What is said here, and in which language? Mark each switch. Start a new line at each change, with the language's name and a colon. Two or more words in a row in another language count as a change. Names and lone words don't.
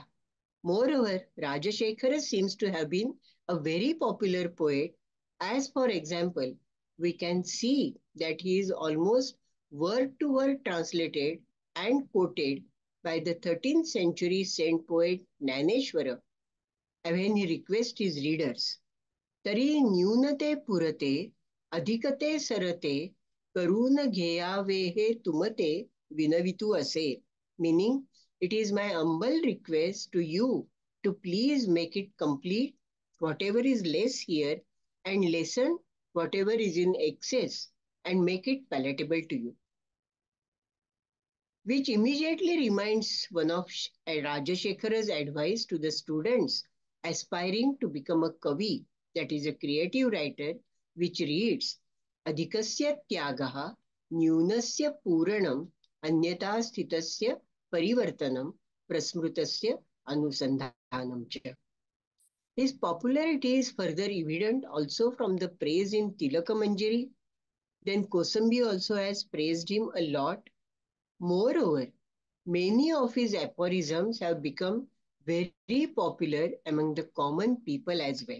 English: Moreover, Rajashekhara seems to have been a very popular poet, as for example, we can see that he is almost word to word translated and quoted by the 13th century saint poet Naneshwara when he requests his readers,
Marathi: तरी न्यूनते पुरते, अधिकते सरते, करुणा घ्यावे हे तुम्हाते विनवितु असे,
English: meaning it is my humble request to you to please make it complete whatever is less here and lessen whatever is in excess and make it palatable to you. Which immediately reminds one of Rajashekhara's advice to the students aspiring to become a kavi, that is a creative writer, which reads
Sanskrit: अधिकस्य त्यागः न्यूनस्य पूरणम् अन्यथा स्थितस्य परिवर्तनम् प्रस्मृतस्य अनुसन्धानम् च.
English: His popularity is further evident also from the praise in Tilaka Manjari. Then Kosambi also has praised him a lot. Moreover, many of his aphorisms have become very popular among the common people as well.